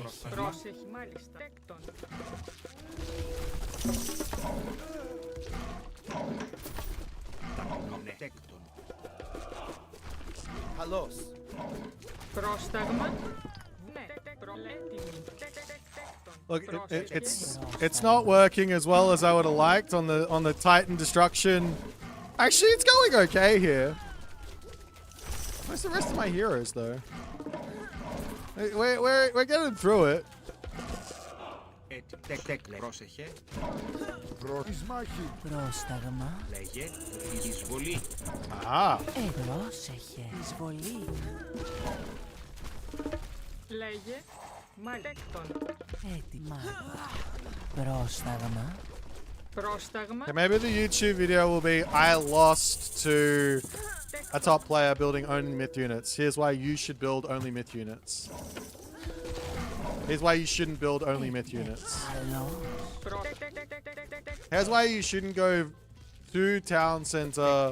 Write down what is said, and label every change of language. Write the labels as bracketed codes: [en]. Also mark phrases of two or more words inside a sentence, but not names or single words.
[el] Πρόσεχε. Μάλιστα. Τέκτον. Ναι. Τέκτον. Καλώς. Πρόσταγμα. Ναι. Έτοιμη. Τέκτον. [en] Look, it's not working as well as I would have liked on the Titan destruction. Actually, it's going okay here. Where's the rest of my heroes though? We're getting through it. [el] Πρόσεχε. Εις μάχη. Πρόσταγμα. Λέγε. Εισβολή. Ah. Πρόσεχε. Εισβολή. Λέγε. Τέκτον. Έτοιμα. Πρόσταγμα. Πρόσταγμα. [en] Okay, maybe the YouTube video will be I lost to a top player building only myth units. Here's why you should build only myth units. Here's why you shouldn't build only myth units. [el] Καλό. [en] Here's why you shouldn't go to town center.